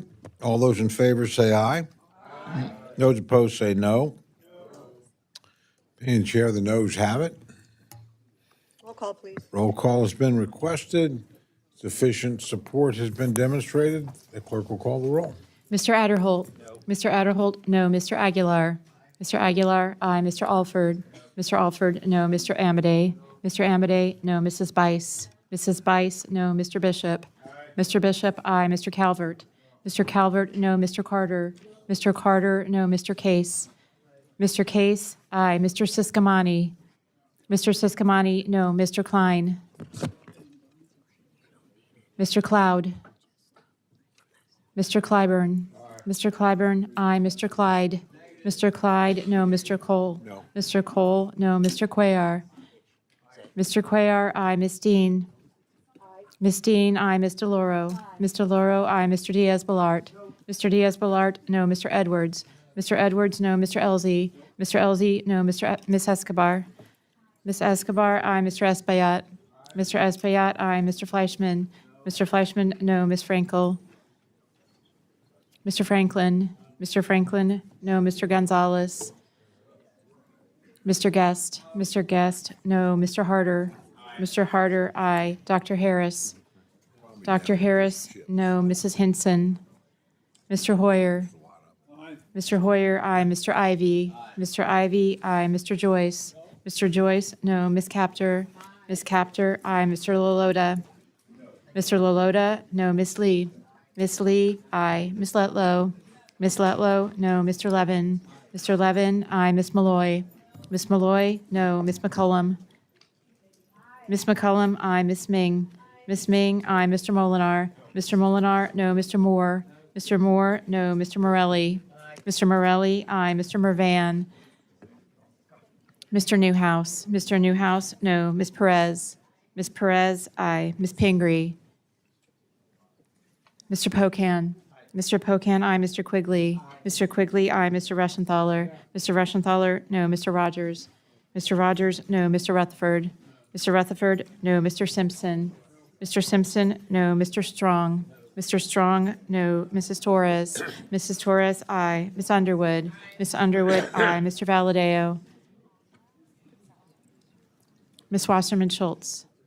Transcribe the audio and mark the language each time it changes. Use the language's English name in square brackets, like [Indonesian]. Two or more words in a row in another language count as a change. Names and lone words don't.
[English] All those in favor say aye. Aye. Those opposed say no. Being chair, the noes have it. Roll call, please. Roll call has been requested. Sufficient support has been demonstrated. The clerk will call the roll. Mr. Adderholt? No. Mr. Adderholt, no. Mr. Aguilar? Mr. Aguilar, aye. Mr. Alford? Mr. Alford, no. Mr. Amodei? Mr. Amodei, no. Mrs. Bice? Mrs. Bice, no. Mr. Bishop? Mr. Bishop, aye. Mr. Calvert? Mr. Calvert, no. Mr. Carter? Mr. Carter, no. Mr. Case? Mr. Case, aye. Mr. Siscomani? Mr. Siscomani, no. Mr. Klein? Mr. Cloud? Mr. Clyburn? Mr. Clyburn, aye. Mr. Clyde? Mr. Clyde, no. Mr. Cole? No. Mr. Cole, no. Mr. Cuellar? Mr. Cuellar, aye. Ms. Dean? Ms. Dean, aye. Ms. DeLauro? Ms. DeLauro, aye. Mr. Diaz-Balart? Mr. Diaz-Balart, no. Mr. Edwards? Mr. Edwards, no. Mr. Elzey? Mr. Elzey, no. Ms. Escobar? Ms. Escobar, aye. Mr. Espaillat? Mr. Espaillat, aye. Mr. Fleischman? Mr. Fleischman, no. Ms. Frankel? Mr. Franklin? Mr. Franklin? No. Mr. Gonzalez? Mr. Guest? Mr. Guest? No. Mr. Harder? Mr. Harder, aye. Dr. Harris? Dr. Harris? No. Mrs. Hinson? Mr. Hoyer? Mr. Hoyer, aye. Mr. Ivy? Mr. Ivy, aye. Mr. Joyce? Mr. Joyce? No. Ms. Capter? Ms. Capter, aye. Mr. Lalota? Mr. Lalota? No. Ms. Lee? Ms. Lee, aye. Ms. Letlow? Ms. Letlow? No. Mr. Levin? Mr. Levin, aye. Ms. Malloy? Ms. Malloy? No. Ms. McCullum? Ms. McCullum, aye. Ms. Ming? Ms. Ming, aye. Mr. Molinar? Mr. Molinar? No. Mr. Moore? Mr. Moore? No. Mr. Morelli? Mr. Morelli, aye. Mr. Mervan? Mr. Newhouse? Mr. Newhouse? No. Ms. Perez? Ms. Perez, aye. Ms. Pingree? Mr. Pocan? Mr. Pocan, aye. Mr. Quigley? Mr. Quigley, aye. Mr. Reschenthaler? Mr. Reschenthaler, no. Mr. Rogers? Mr. Rogers, no. Mr. Rutherford? Mr. Rutherford, no. Mr. Simpson? Mr. Simpson, no. Mr. Strong? Mr. Strong, no. Mrs. Torres? Mrs. Torres, aye. Ms. Underwood? Ms. Underwood, aye. Mr. Valadeo? Ms. Wasserman Schultz?